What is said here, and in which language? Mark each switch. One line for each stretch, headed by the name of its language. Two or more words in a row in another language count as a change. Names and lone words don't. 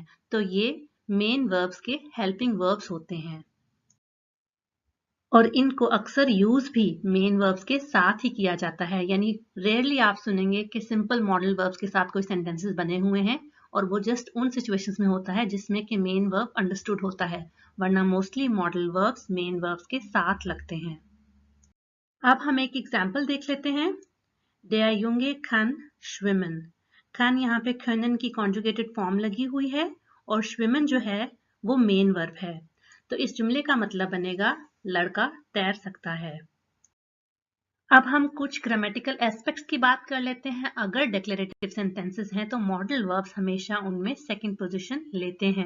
Hindi: तो ये
English: main verbs
Hindi: के
English: helping verbs
Hindi: होते हैं और इनको अक्सर यूज भी
English: main verbs
Hindi: के साथ ही किया जाता है। यानी रेयरली आप सुनेंगे कि
English: simple modal verbs
Hindi: के साथ कोई सेंटेंसेस बने हुए हैं, और वो जस्ट उन सिचुएशंस में होता है जिसमें कि
English: main verb understood
Hindi: होता है, वरना
English: mostly modal verbs main verbs
Hindi: के साथ लगते हैं। अब हम एक एग्जाम्पल देख लेते हैं।
German: Der Junge kann schwimmen।
Hindi: kann यहाँ पे können की
English: conjugated form
Hindi: लगी हुई है, और schwimmen जो है वो
English: main verb
Hindi: है। तो इस जुमले का मतलब बनेगा लड़का तैर सकता है। अब हम कुछ
English: grammatical aspects
Hindi: की बात कर लेते हैं। अगर
English: declarative sentences
Hindi: हैं तो
English: modal verbs
Hindi: हमेशा उनमें
English: second position
Hindi: लेते हैं।